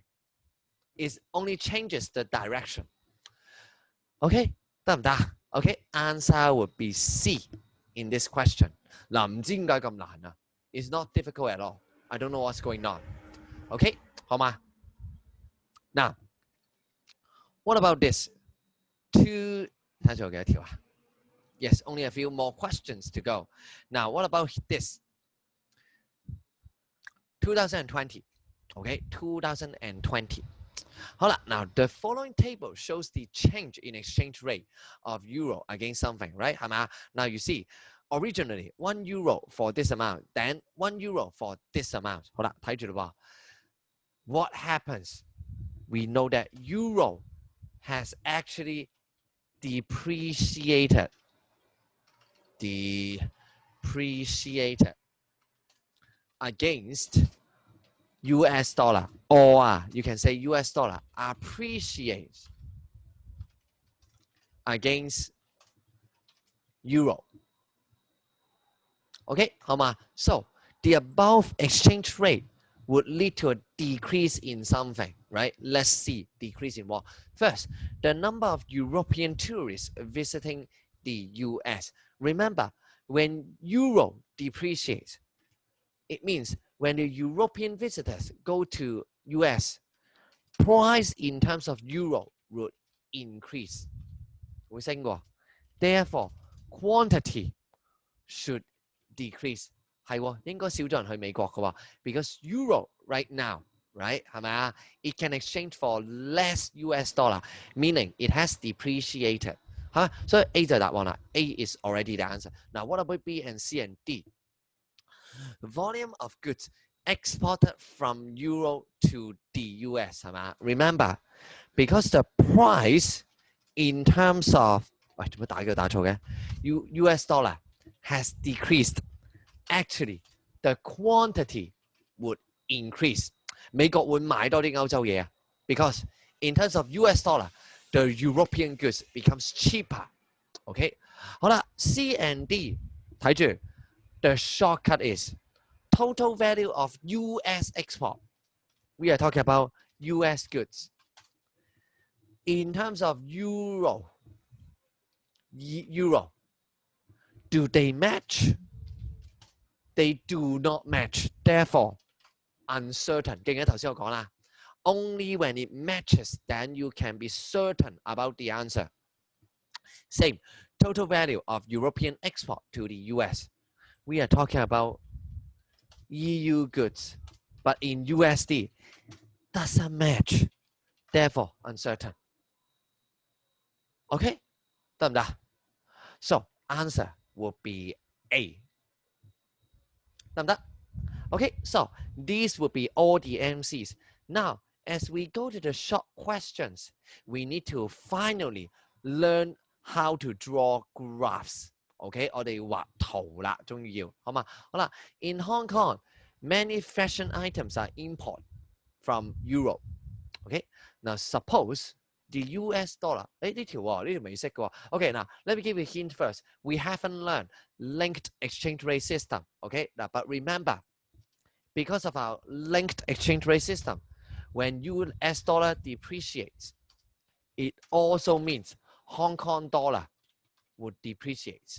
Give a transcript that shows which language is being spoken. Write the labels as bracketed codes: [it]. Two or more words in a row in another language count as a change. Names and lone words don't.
[en] It only changes the direction. [yue] Okay, 得唔得？ [en] Okay, answer would be C in this question. [yue] 嗱，唔知點解咁難啊？ [en] It's not difficult at all. I don't know what's going on. Okay, [yue] 好嗎？ [en] Now, what about this? [yue] 睇下仲有幾多條啊？ [en] Yes, only a few more questions to go. Now, what about this? 2020. Okay, 2020. [yue] 好啦, [en] now the following table shows the change in exchange rate of euro against something, right? [yue] 係嘛? [en] Now you see, originally 1 euro for this amount, then 1 euro for this amount. [yue] 好啦，睇住啦喎。 [en] What happens? We know that euro has actually depreciated against US dollar, or you can say US dollar appreciates against euro. [yue] Okay, 好嗎? [en] So the above exchange rate would lead to a decrease in something, right? Let's see, decrease in what? First, the number of European tourists visiting the US. Remember, when euro depreciates, it means when the European visitors go to US, price in terms of euro would increase. [yue] 會升喎. [en] Therefore, quantity should decrease. [yue] 係喎，應該少咗人去美國嘅喎 [en] because euro right now, right [yue] 係咪啊? [en] It can exchange for less US dollar, meaning it has depreciated. [yue] 嚇，所以 A 就係答案啦。 [en] A is already the answer. Now what about B and C and D? Volume of goods exported from euro to the US [yue] 係嘛? [en] Remember, because the price in terms of [yue] 喂，做乜打錯嘅 [en] US dollar has decreased. Actually, the quantity would increase. [yue] 美國會買多啲歐洲嘢啊 [en] because in terms of US dollar, the European goods becomes cheaper. Okay? 好啦 C and D 睇住 the shortcut is total value of US export. We are talking about US goods. In terms of euro, do they match? They do not match. Therefore, uncertain. [yue] 記唔記得頭先我講啦 [en] Only when it matches, then you can be certain about the answer. Same. Total value of European export to the US. We are talking about EU goods. But in USD, doesn't match. Therefore, uncertain. [yue] Okay? 得唔得? [en] So, answer will be A. [yue] 得唔得? [en] Okay, so these would be all the MCs. Now, as we go to the short questions, we need to finally learn how to draw graphs. [yue] Okay, 我哋畫圖啦，終於要，好嘛？ [en] 好啦 In Hong Kong, many fashion items are imported from Europe. Okay, now suppose the US dollar, [yue] 呢條未識嘅喎 [en] Okay, now let me give you a hint first. We haven't learned linked exchange rate system. Okay, now but remember, because of our linked exchange rate system, when US dollar depreciates, it also means Hong Kong dollar would depreciate.